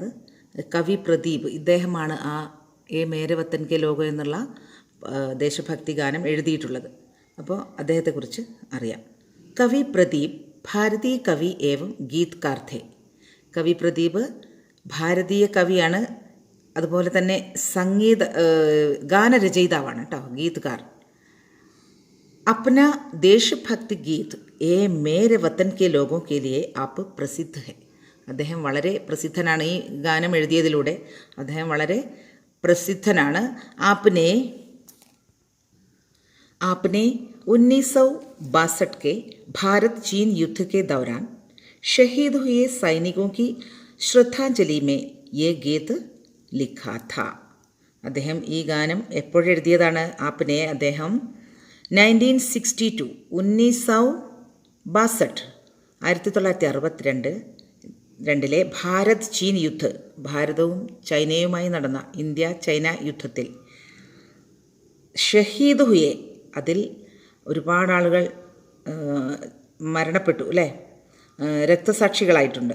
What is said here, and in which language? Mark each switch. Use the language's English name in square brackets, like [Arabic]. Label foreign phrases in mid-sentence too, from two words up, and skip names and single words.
[Malayalam] കവി പ്രദീപ്, ഇദ്ദേഹമാണ് ആ എ മേരെ വത്തൻ കെ ലോഗോ എന്നുള്ള ദേശഭക്തി ഗാനം എഴുതിയിട്ടുള്ളത്. അപ്പോൾ അദ്ദേഹത്തെക്കുറിച്ച് അറിയാം. [Hindi] कवि प्रदीप भारतीय कवि एवं गीतकार थे. [Malayalam] കവി പ്രദീപ് ഭാരതീയ കവിയാണ്, അതുപോലെ തന്നെ ഗാനരചയിതാവാണ് കേട്ടോ, ഗീത്കാർ. [Hindi] अपना देशभक्ति गीत ए मेरे वतन के लोगों के लिए आप प्रसिद्ध है. [Malayalam] അദ്ദേഹം വളരെ പ്രസിദ്ധനാണ്. ഈ ഗാനം എഴുതിയതിലൂടെ അദ്ദേഹം വളരെ പ്രസിദ്ധനാണ്. [Hindi] आपने 1962 के भारत चीन युद्ध के दौरान शहीद हुए सैनिकों की श्रद्धांजलि में ये गीत लिखा था. [Malayalam] അദ്ദേഹം ഈ ഗാനം എപ്പോഴെഴുതിയതാണ്? आपने അദ്ദേഹം 1962 1962 [Hindi] भारत चीन युद्ध, [Malayalam] ഭാരതവും ചൈനയുമായി നടന്ന ഇന്ത്യ ചൈന യുദ്ധത്തിൽ [Hindi] शहीद हुए, [Malayalam] അതിൽ ഒരുപാട് ആളുകൾ മരണപ്പെട്ടു അല്ലേ, രക്തസാക്ഷികളായിട്ടുണ്ട്.